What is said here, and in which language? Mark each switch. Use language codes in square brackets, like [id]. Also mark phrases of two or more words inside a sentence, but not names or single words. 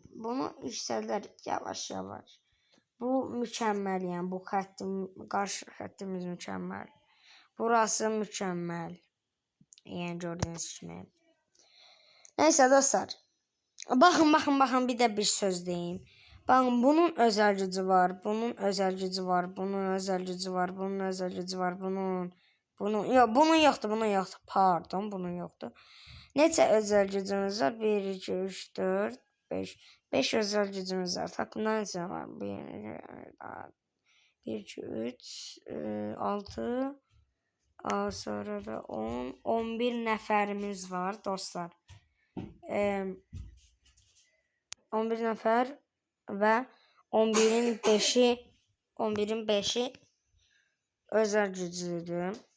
[az] Bunu yüksəldər yavaş yavaş. Bu mükəmməl yəni bu xəttim, qarşı xəttimiz mükəmməl. Burası mükəmməl. Yəni gördüyünüz kimi. [tr] Neyse dostlar. [az] Baxın bir də bir söz deyim. [tr] Bakın bunun özel gücü var. Bunun özel gücü var. Bunun özel gücü var. Bunun özel gücü var. Bunun yoktu. Pardon, bunun yoktu. [az] Neçə özel gücümüz var? 1 2 3 4 5. 5 özel gücümüz var. Takımdan neçə var? 1 2 3 6 sonra da 10 11 nəfərimiz var dostlar. 11 nəfər və 11'in 5'i 11'in 5'i özel güclüdür.